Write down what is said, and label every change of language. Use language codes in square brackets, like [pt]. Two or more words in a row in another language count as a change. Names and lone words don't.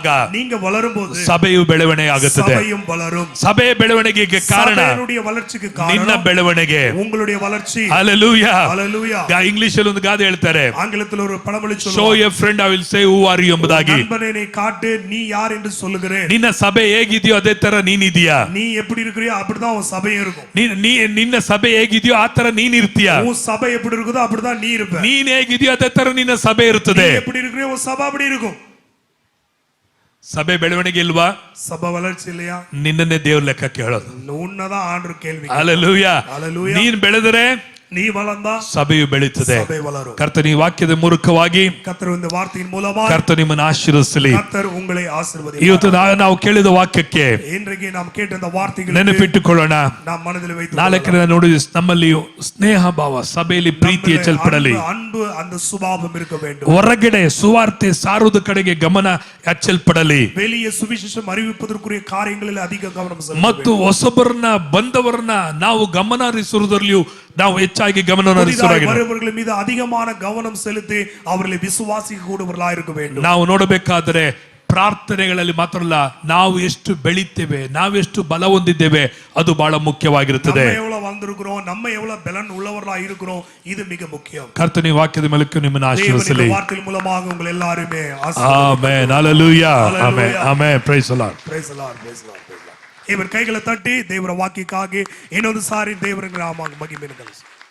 [ta] நீங்க வளரும்போது [kn] ಸಭೆಯು ಬೆಳವಣಿಗೆ ಆಗುತ್ತದೆ. [ta] சபையும் வளரும். [kn] ಸಭೆಯ ಬೆಳವಣಿಗೆಗೆ ಕಾರಣ [ta] சபையுடைய வளர்ச்சிக்கு [kn] ನಿನ್ನ [ta] காரணம் [kn] ಬೆಳವಣಿಗೆ. [ta] உங்களுடைய வளர்ச்சி. [kn] ಹಲ್ಲೆಲೂಯಾ. [ta] ஹalleluya. [kn] ಇಂಗ್ಲಿಷ್ ಅಲ್ಲಿ ಒಂದು ಗಾದೆ ಹೇಳ್ತಾರೆ, [ta] ஆங்கிலத்தில் ஒரு பழமொழி [kn] ಶೋ [ta] சொல்லுவாங்க, [en] a friend I will say who are you ಎಂಬುದಾಗಿ. [ta] நண்பனை நீ காட்டு நீ யார் என்று சொல்லுகிறேன். [kn] ನಿನ್ನ ಸಭೆ ಹೇಗಿದೆಯೋ ಅದೇ ತರ ನೀನಿದೀಯಾ. [ta] நீ எப்படி இருக்கிறியோ அப்படிதான் உன் சபையும் இருக்கும். [kn] ನಿನ್ನ ಸಭೆ ಹೇಗಿದೆಯೋ ಆ ತರ ನೀನ್ ಇರ್ತೀಯ. [ta] உன் சபை எப்படி இருக்குதோ அப்படிதான் நீ இருப்ப. [kn] ನೀನ್ ಹೇಗಿದೆಯೋ ಅದೇ ತರ ನಿನ್ನ ಸಭೆ ಇರ್ತದೆ. [ta] நீ எப்படி இருக்கிறியோ உன் சபை அப்படி இருக்கும். [kn] ಸಭೆ ಬೆಳವಣಿಗೆ ಇಲ್ವಾ? [ta] சபை வளர்ச்சி இல்லையா? [kn] ನಿನ್ನನ್ನೇ ದೇವ್ರ ಲೆಕ್ಕಕ್ಕೆ ಹೇಳೋದು. [ta] உன்னதான் ஆண்டு கேள்வி. [kn] ಹಲ್ಲೆಲೂಯಾ. [ta] ஹalleluya. [kn] ನೀನ್ ಬೆಳೆದರೆ [ta] நீ வளர்ந்தா [kn] ಸಭೆಯು ಬೆಳೀತದೆ. [ta] சபை வளரும். [kn] ಕರ್ತನ ಈ ವಾಕ್ಯದ ಮೂಲಕವಾಗಿ [ta] கர்த்தர் இந்த வார்த்தையின் மூலமா [kn] ಕರ್ತ ನಿಮ್ಮನ್ನು ಆಶೀರ್ವದಿಸಲಿ. [ta] கர்த்தர் உங்களை ஆசீர்வதிப்பார். [kn] ಇವತ್ತು ನಾವು ಕೇಳಿದ ವಾಕ್ಯಕ್ಕೆ [ta] இன்றைக்கு நாம் கேட்ட இந்த வார்த்தைகளை [kn] ನೆನಪಿಟ್ಟುಕೊಳ್ಳೋಣ. [ta] நாம் மனதில் வைத்து [kn] ನಾಲ್ಕನೇ ನೋಡಿ ನಮ್ಮಲ್ಲಿ ಸ್ನೇಹ ಭಾವ, ಸಭೆಯಲ್ಲಿ ಪ್ರೀತಿ ಹೆಚ್ಚಲ್ಪಡಲಿ. [ta] அன்பு அந்த சுபாவம் இருக்க வேண்டும். [kn] ಹೊರಗಡೆ ಸುವಾರ್ತೆ ಸಾರುವುದು ಕಡೆಗೆ ಗಮನ ಹೆಚ್ಚಲ್ಪಡಲಿ. [ta] வெளியே சுவிசேஷம் அறிவிப்பதற்குரிய காரியங்களில் அதிக கவனம் செலுத்த [kn] ಮತ್ತು ಹೊಸಬರನ್ನ ಬಂದವರನ್ನ ನಾವು ಗಮನ ಹರಿಸುವುದರಲ್ಲಿಯೂ ನಾವು ಹೆಚ್ಚಾಗಿ ಗಮನವನ್ನು ಹರಿಸುವುದಾಗಿದೆ. [ta] வருபவர்கள் மீது அதிகமான கவனம் செலுத்தி அவர்களை விசுவாசிக்க கூடியவர்களாக இருக்க வேண்டும். [kn] ನಾವು ನೋಡಬೇಕಾದರೆ ಪ್ರಾರ್ಥನೆಗಳಲ್ಲಿ ಮಾತ್ರ ಅಲ್ಲ, ನಾವು ಎಷ್ಟು ಬೆಳಿತೇವೆ, ನಾವೆಷ್ಟು ಬಲ ಹೊಂದಿದ್ದೇವೆ, ಅದು ಬಹಳ ಮುಖ್ಯವಾಗಿರುತ್ತದೆ. [ta] நம்ம எவ்வளவு வந்திருக்கிறோம், நம்ம எவ்வளவு பலன் உள்ளவர்களாக இருக்கிறோம், இது மிக முக்கியம். [kn] ಕರ್ತನ ವಾಕ್ಯದ ಮೂಲಕ ನಿಮ್ಮನ್ನು ಆಶೀರ್ವದಿಸಲಿ. [ta] தேவனுடைய வார்த்தையின் மூலமாக உங்களை எல்லாரையுமே [kn] ಆಮೆನ್. ಹಲ್ಲೆಲೂಯಾ. ಆಮೆನ್. ಆಮೆನ್. [en] Praise the Lord. Praise the Lord. Praise the Lord. Praise the Lord. [kn] ಇವರು ಕೈಗಳ ತಟ್ಟಿ ದೇವರ ವಾಕ್ಯಕ್ಕಾಗಿ ಇನ್ನೊಂದು ಸಾರಿ ದೇವರ ನಾಮ ಮಹಿಮೆಯನ್ನು ಗಳಿಸಿ.